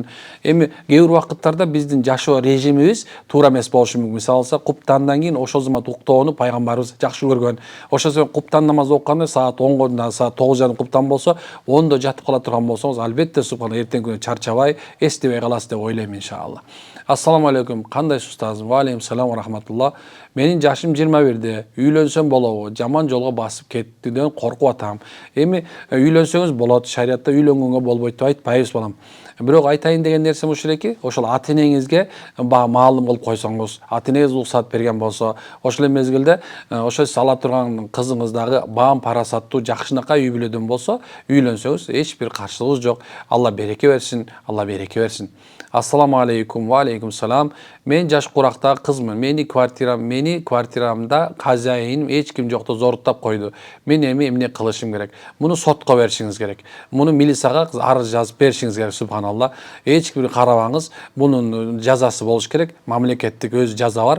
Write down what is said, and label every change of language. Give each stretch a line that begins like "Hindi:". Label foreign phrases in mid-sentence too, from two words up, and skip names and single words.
Kyrgyz: Эми кээ бир убакыттарда биздин жашоо режимибиз туура эмес болушу мүмкүн. Мисалы куптандан кийин ошол замат уктоону пайгамбарыбыз жакшы көргөн. Ошол себеп куптан намаз окуганда саат 10:00, саат 9:30 куптан болсо, 10:00 жатып кала турган болсоңуз, албетте субхана эртең күнү чарчабай, эстебей каласыз деп ойлойм иншалла.
Arabic: السلام عليكم.
Kyrgyz: Кандайсыз устазым?
Arabic: وعليكم السلام ورحمة الله.
Kyrgyz: Менин жашым 21-де. Үйлөнсөм болобу? Жаман жолго басып кеттиден коркуп атам. Эми үйлөнсөңүз болот. Шариатта үйлөнгөнгө болбойт деп айтпайбыз балам. Бирок айтайын деген нерсем ушул эки, ошол ата-энеңизге маалым кылып койсоңуз, ата-энеңиз уруксат берген болсо, ошол эле мезгилде ошо сала турган кызыңыз дагы баам парасаттуу, жакшынакай үй бүлөдөн болсо, үйлөнсөңүз эч бир каршылыгыбыз жок. Алла береке берсин, Алла береке берсин.
Arabic: السلام عليكم. وعليكم السلام.
Kyrgyz: Мен жаш курактагы кызмын. Мени квартирамда хозяйиним эч ким жокто зоруттап койду. Мен эми эмне кылышым керек? Муну сотко беришиңиз керек. Муну милицияга арыз жазып беришиңиз керек. Субханалла. Эч ким карабаңыз. Бунун жазасы болуш керек. Мамлекеттик өз жаза бар.